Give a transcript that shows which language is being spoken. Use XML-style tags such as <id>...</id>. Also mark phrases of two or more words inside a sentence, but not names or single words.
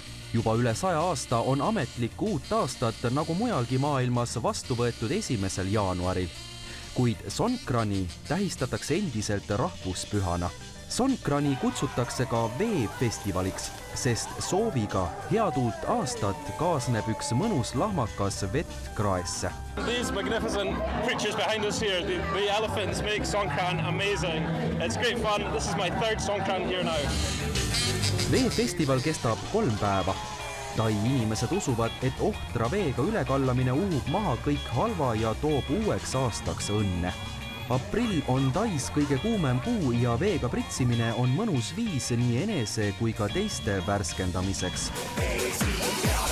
<et>Juba üle 100 aasta on ametlik uut aastat nagu mujalgi maailmas vastu võetud 1. jaanuaril. Kuid Songkrani tähistatakse endiselt rahvuspühana. Songkrani kutsutakse ka veefestivaliks, sest sooviga head uut aastat kaasneb üks mõnus lahmakas vett kraesse.</et> <en>These magnificent creatures behind us here, the elephants make Songkran amazing. It's great fun. This is my third Songkran here now.</en> <et>Veefestival kestab 3 päeva. Tai inimesed usuvad, et ohtra veega ülekallamine uhub maha kõik halva ja toob uueks aastaks õnne. Aprill on Tais kõige kuumem kuu ja veega pritsimine on mõnus viis nii enese kui ka teiste värskendamiseks.</et>